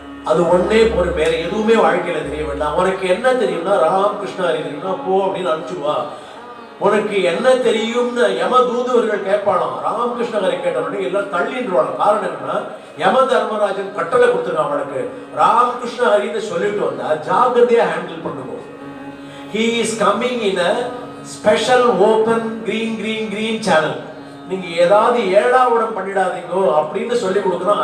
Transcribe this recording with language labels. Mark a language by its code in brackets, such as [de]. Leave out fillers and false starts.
[ta] அது ஒன்னே ஒரு வேற எதுவுமே வாழ்க்கையில தெரிய வேண்டாம். உனக்கு என்ன தெரியும்னா ராமகிருஷ்ண ஹரி தெரியும்னா போ அப்படின்னு அனுப்பிச்சுடுவா. உனக்கு என்ன தெரியும்னு யம தூதுவர்கள் கேட்பாளாம். ராமகிருஷ்ண ஹரி கேட்டவனே எல்லாம் தள்ளின்றாங்க. காரணம் என்னன்னா யம தர்மராஜன் கட்டளை கொடுத்துருக்கான் அவனுக்கு, ராமகிருஷ்ண ஹரின்னு சொல்லிட்டு வந்தா ஜாகிரதையா ஹேண்டில் பண்ணுவோம். [en] He is coming in a special open green channel. [ta] நீங்க ஏதாவது ஏழாவிடம் பண்ணிடாதீங்கோ அப்படின்னு சொல்லி கொடுக்கணும்.